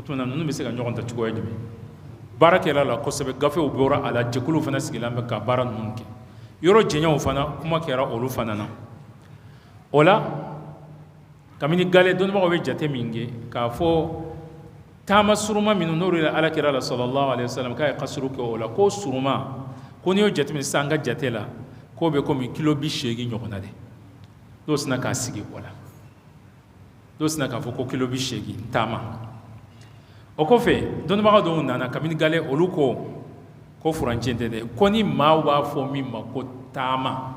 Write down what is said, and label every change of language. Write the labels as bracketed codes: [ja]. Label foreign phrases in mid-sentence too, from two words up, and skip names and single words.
[bm] tuma na ninnu bɛ se ka ɲɔgɔn ta cogoya jumɛn baara kɛra la kosɛbɛ gafew bɔra a la jɛkuluw fana sigilen bɛ ka baara ninnu kɛ yɔrɔ jɛɲɛw fana kuma kɛra olu fana na o la kabini gale dɔnnibagaw bɛ jate min kɛ k'a fɔ taama suruma minnu n'olu ye alakira la [ar] صلى الله عليه وسلم [bm] k'a ye kasuru kɛ o la ko suruma ko n'i y'o jateminɛ sisan an ka jate la k'o bɛ komi kilo 80 ɲɔgɔnna de dɔw sina k'a sigi o la dɔw sina k'a fɔ ko kilo 80 taama o kɔfɛ dɔnnibaga dɔw nana kabini gale olu ko furancɛ tɛ dɛ ko ni maa b'a fɔ min ma ko taama k'o de